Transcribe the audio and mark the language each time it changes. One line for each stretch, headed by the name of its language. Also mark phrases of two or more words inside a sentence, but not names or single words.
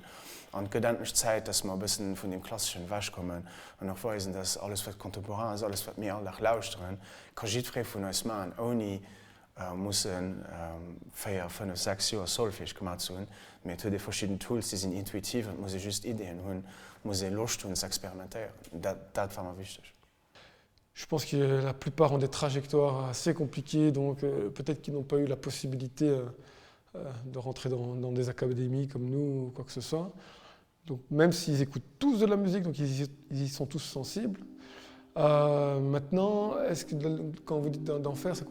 German: Und gedanklich Zeit, dass wir ein bisschen von dem Klassischen wegkommen und auch weisen, dass alles, was kontemporan ist, alles, was wir alltag lauschen, kann jeder von uns machen, ohne müssen 4, 5, 6 Jahre solfähig gemacht zu haben. Mit die verschiedenen Tools, die sind intuitiv und muss ich just Ideen haben, muss ich Lust und experimentieren. Das war mir wichtig.
French: Je pense que la plupart ont des trajectoires assez compliquées, donc peut-être qu'ils n'ont pas eu la possibilité de rentrer dans des académies comme nous ou quoi que ce soit. Donc même s'ils écoutent tous de la musique, donc ils y sont tous sensibles. Maintenant, est-ce que quand vous dites d'en faire, c'est quoi?